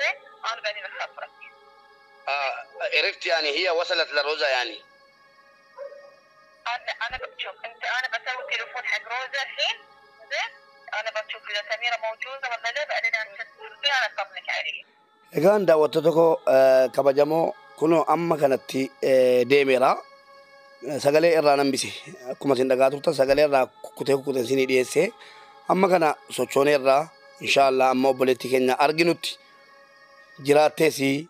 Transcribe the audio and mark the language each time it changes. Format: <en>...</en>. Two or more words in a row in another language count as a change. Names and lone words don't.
<ar>أنا بعدين أخبرك. عرفت يعني هي وصلت لروزا يعني؟ أنا بشوف أنا بسوي تليفون حق روزا الحين. زين أنا بشوف إذا سميرة موجودة ولا لا. بعدين أنا أتصل عليه.</ar> <om>Egaan daawwattoota koo kabajamoo kuno amma kanatti deemeera sagalee irraa nambise akkuma isin dhagaa turtan sagalee irraa kukkutee isinii dhiyeesse amma kana sochoonee irraa inshallah amma obboleettii keenya arginutti jiraatteesi</om>